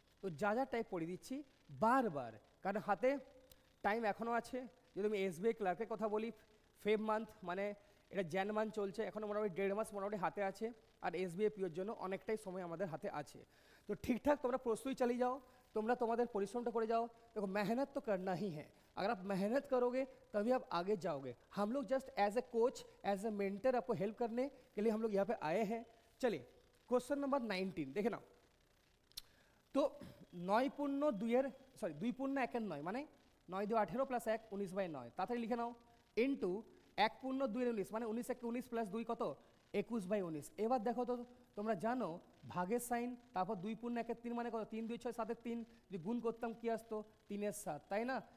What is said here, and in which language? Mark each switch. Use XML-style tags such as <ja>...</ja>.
<bn>তো যা যা টাইপ পড়িয়ে দিচ্ছি বারবার, কারণ হাতে টাইম এখনও আছে। যদি আমি SBI ক্লার্কের কথা বলি, ফেব মান্থ মানে এটা জ্যান মান্থ চলছে, এখনও মোটামুটি 1.5 মাস মোটামুটি হাতে আছে, আর SBI পিওর জন্য অনেকটাই সময় আমাদের হাতে আছে। তো ঠিকঠাক তোমরা প্রস্তুতি চালিয়ে যাও, তোমরা তোমাদের</bn> <hi>परिश्रम</hi> <bn>করে</bn> <hi>जाओ। देखो मेहनत तो करना ही है, अगर आप मेहनत करोगे तभी आप आगे जाओगे। हम लोग just as a coach as a mentor आपको हेल्प करने के लिए हम लोग यहाँ पे आए हैं। चलिए क्वेश्चन नंबर 19 देखे ना। तो 9×2 सॉरी 2×1 माने</hi> <bn>9 2 18 + 1 19/9 তাড়াতাড়ি লিখে নাও, ইন্টু 1×2 19 মানে 19 1 19 + 2 কত 21/19। এবার দেখো তো তোমরা জানো ভাগের সাইন, তারপর 2×1 3 মানে কত 3 2 6 7 3, যদি গুণ করতাম কি আসতো 3 এর 7, তাই না?</bn>